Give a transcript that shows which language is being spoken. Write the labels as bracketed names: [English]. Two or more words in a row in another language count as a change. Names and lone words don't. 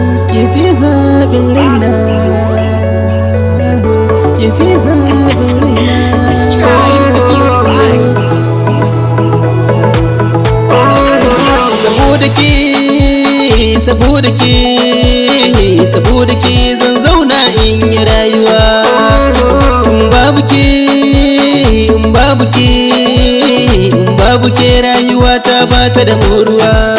[Hausa] Ke ce zaɓin raina. Ke ce zaɓin raina. [English] Let's try the music box. [Hausa] Saboda ke, saboda ke, saboda ke zan zauna in yi rayuwa. In babu ke, in babu ke, in babu ke rayuwa ta ba ta da moruwa.